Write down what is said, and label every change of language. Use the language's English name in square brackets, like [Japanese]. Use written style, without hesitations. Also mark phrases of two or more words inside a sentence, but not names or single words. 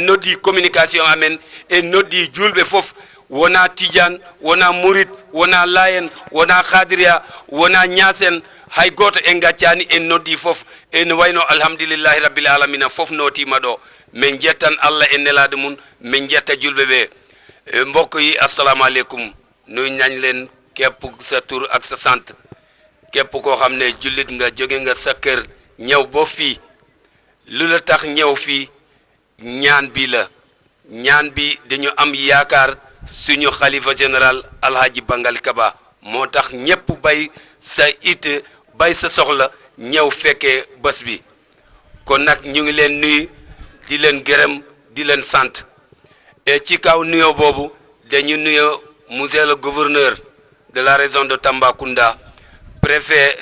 [Fula] noddi communication amen e noddi julbe fof wona tidiane wona mourid wona layen wona khadiriya wona nyasen hay goto en gacciani en noddi fof en wayno [Arabic] الحمد لله رب العالمين [Fula] fof notima do men jettan Allah en nelade mun men jetta julbe be [Wolof] mbokk yi [Arabic] السلام عليكم [Wolof] nuy ñañ leen képp sa tour ak sa sant képp koo xam ne jullit nga jóge nga sa kër ñëw bo fii lu la tax ñëw fii ñaan bi la ñaan bi dañu am yaakaar suñu xalifa général alhaji Bangal Kaba moo tax ñépp bay sa it bay sa soxla ñëw fekkee bés bi kon nag ñu ngi leen nuyu di leen gërëm di leen sant et ci kaw nuyo boobu dañu nuyo [French] monsieur le gouverneur de la région de Tambacounda préfet